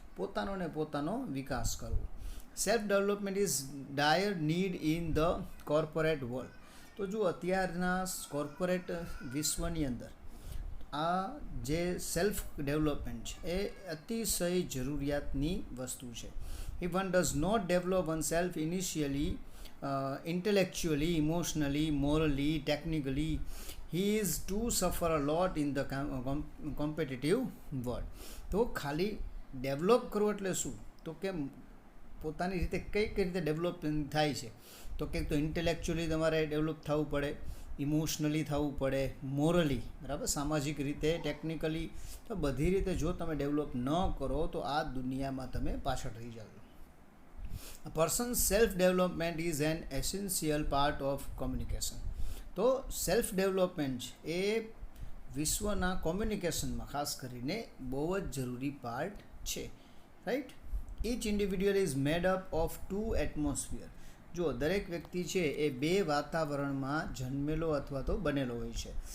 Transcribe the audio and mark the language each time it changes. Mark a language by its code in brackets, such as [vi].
[gu] પોતાનો વિકાસ કરવો. [en] Self development is dire need in the corporate world. [gu] તો જો અત્યારના કોર્પોરેટ વિશ્વની અંદર આ જે સેલ્ફ ડેવલપમેન્ટ છે એ અતિશય જરૂરિયાતની વસ્તુ છે. [en] If one does not develop one self initially, intellectually, emotionally, morally, technically, he is to suffer a lot in the competitive world. [gu] તો ખાલી ડેવલપ કરવું એટલે શું? તો કે પોતાની રીતે કઈ રીતે ડેવલપમેન્ટ થાય છે તો કે તો ઇન્ટેલેક્ચ્યુઅલી તમારે ડેવલપ થવું પડે, ઇમોશનલી થવું પડે, મોરલી, બરાબર, સામાજિક રીતે, ટેકનિકલી. તો બધી રીતે જો તમે ડેવલપ ન કરો તો આ દુનિયામાં તમે પાછળ રહી જાઓ. [en] A person's self-development is an essential part of communication. [gu] તો સેલ્ફ ડેવલપમેન્ટ એ વિશ્વના કોમ્યુનિકેશનમાં ખાસ કરીને બહુ જ જરૂરી પાર્ટ છે, right? [en] Each individual is made up of 2 atmosphere. [gu] જો દરેક વ્યક્તિ છે એ 2 વાતાવરણમાં જન્મેલો અથવા તો બનેલો હોય છે.